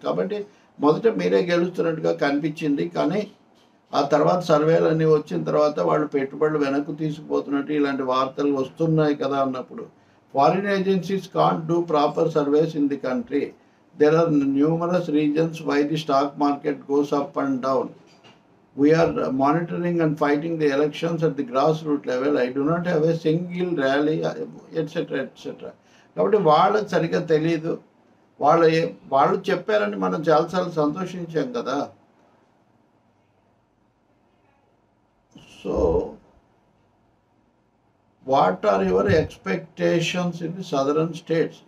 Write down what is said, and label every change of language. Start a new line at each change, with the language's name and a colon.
Telugu: కాబట్టి మొదట మీరే గెలుస్తున్నట్టుగా కనిపించింది, కానీ ఆ తర్వాత సర్వేలన్నీ వచ్చిన తర్వాత వాళ్ళు పెట్టుబడులు వెనక్కు తీసుకుపోతున్నట్టు ఇలాంటి వార్తలు వస్తున్నాయి కదా అన్నప్పుడు,
English: Foreign agencies can't do proper surveys in the country. There are numerous reasons why the stock market goes up and down. We are monitoring and fighting the elections at the grassroots level. I do not have a single rally, etc.
Telugu: etc. కాబట్టి వాళ్ళకి సరిగ్గా తెలియదు. వాళ్ళు చెప్పారని మనం చాలాసార్లు సంతోషించాం కదా.
English: So what are your expectations in the southern states?